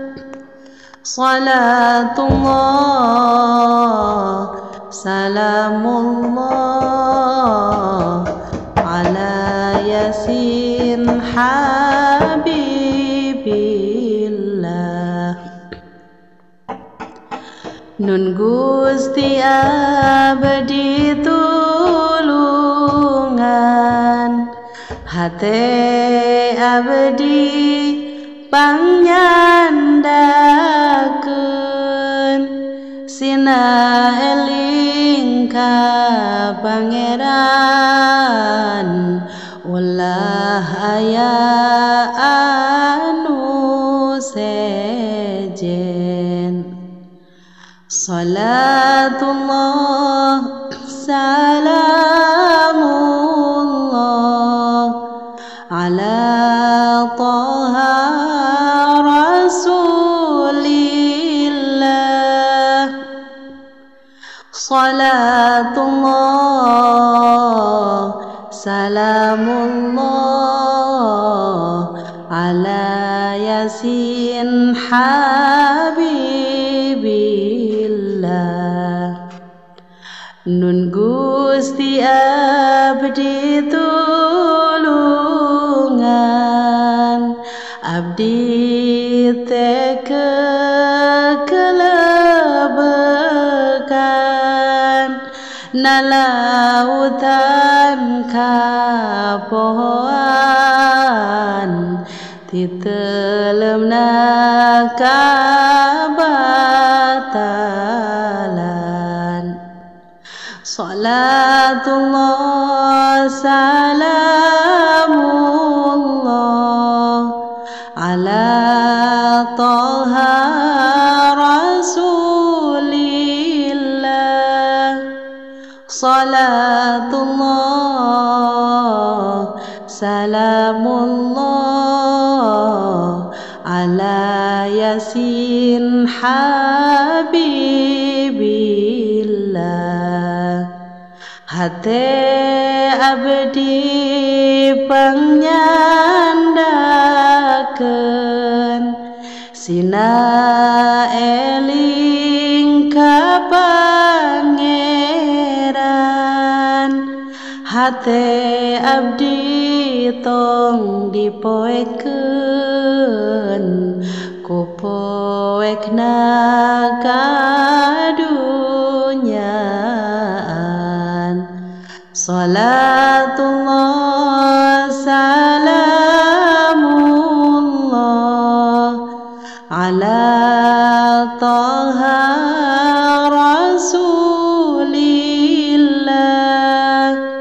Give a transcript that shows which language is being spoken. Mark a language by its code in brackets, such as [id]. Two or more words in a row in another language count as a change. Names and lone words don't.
[ar] صلاة الله سلام الله على ياسين حبيب الله. [su] Nun Gusti abdi tulungan, hate abdi panyandakeun, sina eling ka Pangeran, ulah aya anu sejen. [ar] صلاة الله سلام الله على طه رسول الله. صلاة الله سلام الله على يس حبيب الله. [su] Nun Gusti abdi tulungan, abdi teh kekelebekan, nalautan kapohoan, titelemna kabatalan. [ar] صلاة الله سلام الله على طه رسول الله. صلاة الله سلام الله على يس حبيب الله. [su] Hate abdi panyandakeun, sina eling ka Pangeran, hate abdi tong dipoekeun, ku poekna kadunyaan. [ar] صلاة الله سلام الله على طه رسول الله.